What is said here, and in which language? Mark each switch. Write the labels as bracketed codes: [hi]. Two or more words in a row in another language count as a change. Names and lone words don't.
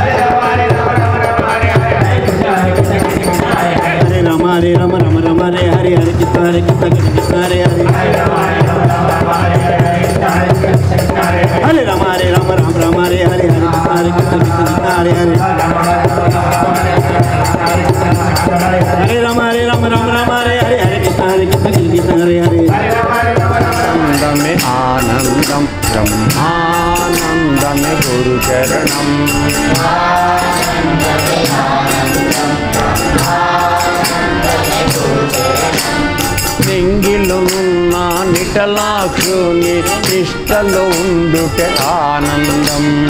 [sa] రామ రామ రామ హరే హరే హరే కృష్ణ కృష్ణ కృష్ణ హరే హరే హరే రామ రామ హరే హరే హరే కృష్ణ కృష్ణ కృష్ణ హరే హరే హరే రామ రామ హరే హరే హరే కృష్ణ కృష్ణ హరే హరే [te] ఆనందమే ఆనందం బ్రహ్మానందమే గురు చరణం నింగిలున్న నిటలాక్షుని నిష్టలో ఉండుటే ఆనందం